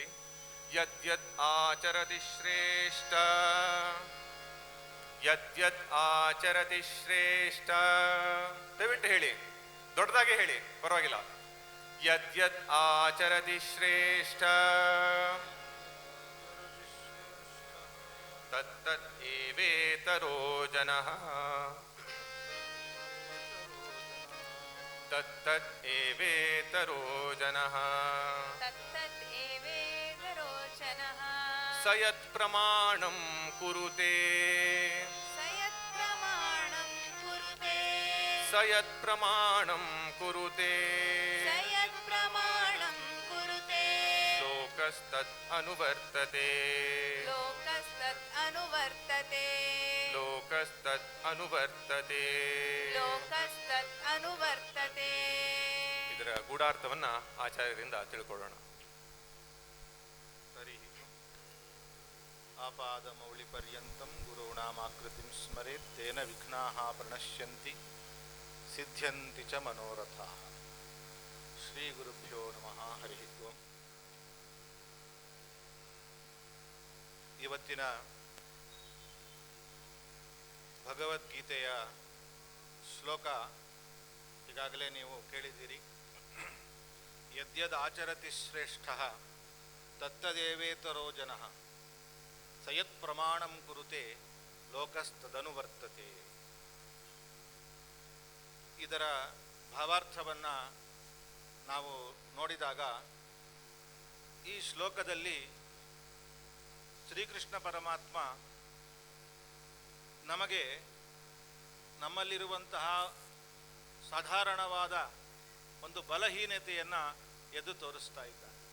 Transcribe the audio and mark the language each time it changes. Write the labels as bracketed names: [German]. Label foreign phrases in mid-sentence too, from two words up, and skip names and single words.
[Sanskrit] ಯದ್ಯದ್ ಆಚರತಿ ಶ್ರೇಷ್ಠ ಯದ್ಯದ್ ಆಚರತಿ ಶ್ರೇಷ್ಠ. [Kannada] ದಯವಿಟ್ಟು ಹೇಳಿ, ದೊಡ್ಡದಾಗೆ ಹೇಳಿ, ಪರವಾಗಿಲ್ಲ. [Sanskrit] ಯದ್ಯದ್ ಆಚರತಿ ಶ್ರೇಷ್ಠ ತತ್ತದ್ ಏವೇತರೋ ಜನಃ ತತ್ತದ್ ಏವೇತರೋ ಜನಃ ತತ್ತತ್ ಏವೇದರೋಚನಃ ಸ ಯತ್ ಪ್ರಮಾಣಂ ಕುರುತೆ ಸಯತ್ ಪ್ರಮಾಣಂ ಕುರುತೆ ಸ ಯತ್ ಪ್ರಮಾಣಂ ಕುರುತೆ ಸಯತ್ ಪ್ರಮಾಣಂ ಕುರುತೆ ಲೋಕಸ್ತತ್ ಅನುವರ್ತತೆ ಲೋಕಸ್ತತ್ ಅನುವರ್ತತೆ ಲೋಕಸ್ತತ್ ಅನುವರ್ತತೆ. ಲೋಕಸ್ತತ್ ಅನುವರ್ತತೆ. [Kannada] ಇದರ ಗೂಢಾರ್ಥವನ್ನ ಆಚಾರ್ಯರಿಂದ ತಿಳ್ಕೊಳ್ಳೋಣ. [Sanskrit] ಆಪಾದಮೌಳಿಪರ್ಯಂತಂ ಗುರುಣಾಮಾಕೃತಿಂ ಸ್ಮರೇತ್ ತೇನ ವಿಘ್ನಾಃ ಪ್ರಣಶ್ಯಂತಿ ಸಿದ್ಧ್ಯಂತಿ ಚ ಮನೋರಥಾಃ. ಶ್ರೀ ಗುರುಭ್ಯೋ ನಮಃ. ಹರಿ ಓಂ. [Kannada] ಇವತ್ತಿನ ಭಗವದ್ಗೀತೆಯ ಶ್ಲೋಕ ಈಗಾಗಲೇ ನೀವು ಕೇಳಿದ್ದೀರಿ. [Sanskrit] ಯದ್ಯದ್ ಆಚರತಿ ಶ್ರೇಷ್ಠ ತತ್ತದೇವೇತರೋ ಜನಃ ಸಯತ್ ಪ್ರಮಾಣಂ ಕುರುತೆ ಲೋಕಸ್ತದನುವರ್ತತೆ. [Kannada] ಇದರ ಭಾವಾರ್ಥವನ್ನು ನಾವು ನೋಡಿದಾಗ ಈ ಶ್ಲೋಕದಲ್ಲಿ ಶ್ರೀಕೃಷ್ಣ ಪರಮಾತ್ಮ ನಮಗೆ ನಮ್ಮಲ್ಲಿರುವಂತಹ ಸಾಧಾರಣವಾದ ಒಂದು ಬಲಹೀನತೆಯನ್ನು ಎದ್ದು ತೋರಿಸ್ತಾ ಇದ್ದಾನೆ.